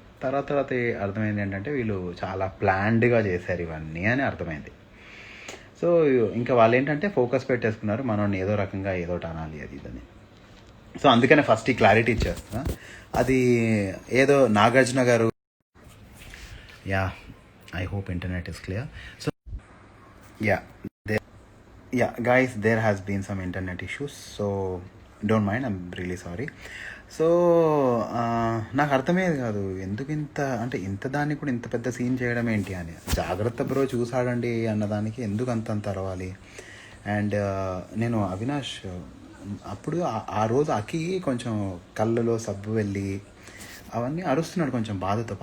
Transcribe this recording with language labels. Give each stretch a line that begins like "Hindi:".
Telugu: తర్వాత అర్థమైంది ఏంటంటే, వీళ్ళు చాలా ప్లాన్డ్గా చేశారు ఇవన్నీ అని అర్థమైంది. సో ఇంకా వాళ్ళు ఏంటంటే ఫోకస్ పెట్టేసుకున్నారు, మనం ఏదో రకంగా ఏదోటి అనాలి అది ఇదని. సో అందుకనే ఫస్ట్ ఈ క్లారిటీ ఇచ్చేస్తున్నా. అది ఏదో నాగార్జున గారు,
English: I hope internet is clear. So guys, there has been some internet issues, so don't mind, I'm really sorry.
Telugu: So నాకు అర్థమయ్యేది కాదు ఎందుకు ఇంత దాన్ని కూడా ఇంత పెద్ద సీన్ చేయడం ఏంటి అని. జాగ్రత్త బ్రో చూసాడండి అన్నదానికి ఎందుకు అంత అరవాలి. అండ్ నేను అవినాష్ అప్పుడు ఆ రోజు అకి కొంచెం కళ్ళలో సబ్బు వెళ్ళి అవన్నీ అరుస్తున్నాడు కొంచెం బాధతో.